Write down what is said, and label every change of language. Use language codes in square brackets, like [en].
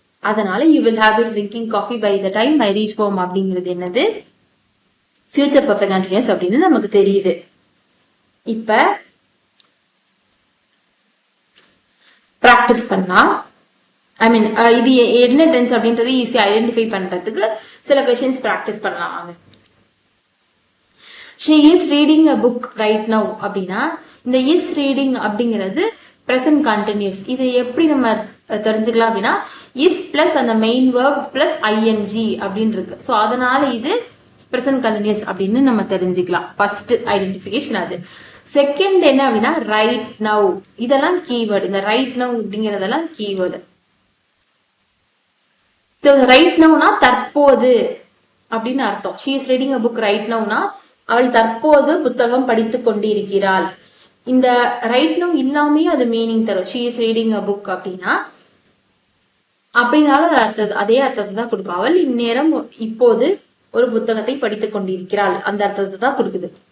[en] அதனால you will have been drinking coffee by the time I reach home [ta] அப்படிங்கிறது என்னது, future perfect continuous அப்படின்னு நமக்கு தெரியுது. இப்ப பிராக்டிஸ் பண்ணா, ஐ மீன் இது என்ன டென்ஸ் அப்படின்றது ஈஸியா ஐடென்டிஃபை பண்றதுக்கு சில கொஸ்டின்ஸ் பிராக்டிஸ் பண்ணலாம். [en] she is reading a book right now [ta] அப்படின்னா இந்த [en] is reading [ta] அப்படிங்கிறது [en] present continuous. [ta] இது எப்படி நம்ம தெரிஞ்சுக்கலாம் அப்படின்னா is plus அந்த மெயின் verb plus ing அப்படின்னு இருக்கு. ஸோ அதனால இது present continuous அப்படின்னு நம்ம தெரிஞ்சுக்கலாம். ஃபர்ஸ்ட் ஐடென்டிஃபிகேஷன் அது. செகண்ட் என்ன அப்படின்னா ரைட் நவ், இதெல்லாம் கீவேர்டு. இந்த ரைட் நவ் அப்படிங்கறதெல்லாம் கீவேர்டு. ரைட் நவ்னா தற்போது அப்படின்னு அர்த்தம். [en] she is reading a book right nowனா [ta] அவள் தற்போது புத்தகம் படித்துக் கொண்டிருக்கிறாள். இந்த ரைட் நவ் இல்லாமே அது மீனிங் தரும். [en] she is reading a book [ta] அப்படின்னா அப்படின்னாலும் அதே அர்த்தத்தை தான் கொடுக்கும். அவள் இந்நேரம் இப்போது ஒரு புத்தகத்தை படித்துக் கொண்டிருக்கிறாள், அந்த அர்த்தத்தை தான் கொடுக்குது.